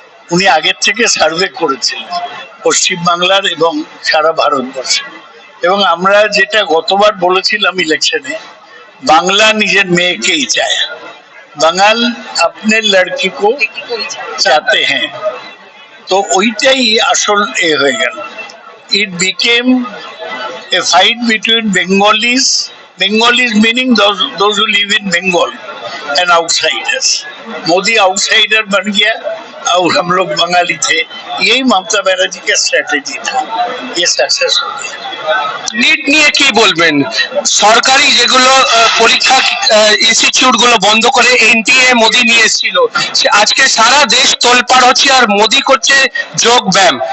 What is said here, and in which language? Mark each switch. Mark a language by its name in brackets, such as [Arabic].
[Bangla] উনি আগের থেকে সার্ভে করেছিলেন পশ্চিমবাংলার এবং সারা ভারতবর্ষে। এবং আমরা যেটা গতবার বলেছিলাম ইলেকশনে, বাংলা নিজের মেয়েকেই চায়, [Hindi] বাঙাল अपने लड़की को चाहते हैं। [Bangla] तो ওইটাই আসল হয়ে গেল। [English] It became a fight between Bengalis meaning those who live in Bengal and outsiders. [Hindi] Modi outsider बन गया और हम लोग बंगाली थे। यही ममता बनर्जी का स्ट्रेटेजी था, ये सक्सेस हो गया। [Bangla] নিট নিয়ে কি বলবেন? সরকারি যেগুলো পরীক্ষা ইনস্টিটিউট গুলো বন্ধ করে এনটিএ মোদি নিয়ে এসেছিল, আজকে সারা দেশ তোলপাড় হচ্ছে আর মোদি করছে যোগ ব্যায়াম।